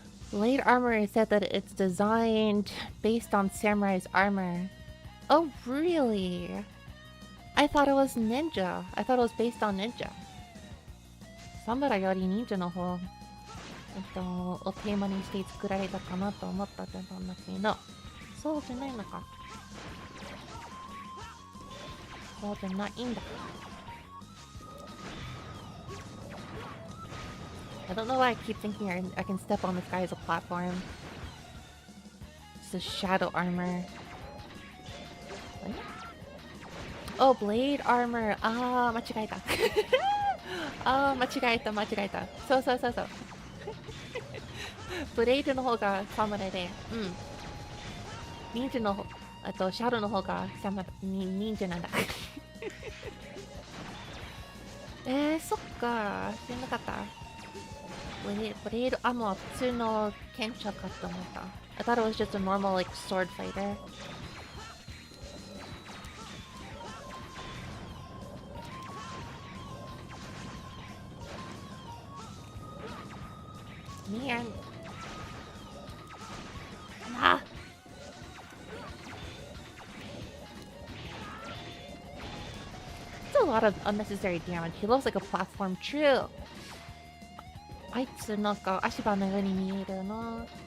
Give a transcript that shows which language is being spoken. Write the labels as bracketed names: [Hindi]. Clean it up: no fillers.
[English] Blade Armor said that it's designed based on Samurai's armor. Oh, really? I thought it was ninja. I thought it was based on ninja. [Japanese] Samurai yori ninja no hou. をテーマにして作られたかなと思ったんだけど、そうじゃないのか。そうじゃないんだ。 [English] I don't know why I keep thinking I can step on this guy as a platform. It's a shadow armor. What? Oh, blade armor. Ah, [Japanese] 間違えた。ああ、間違えた。そう。ブレイドの方がサムライで、忍者の方、あとシャドウの方が忍者なんだ。そっか。知らなかった。ブレイドアモは普通の剣士かと思った。 [English] I thought it was just a normal like sword fighter. Man. Nah. It's a lot of unnecessary damage. He looks like a platform. True. [Japanese] あいつなんか足場のように見えるな。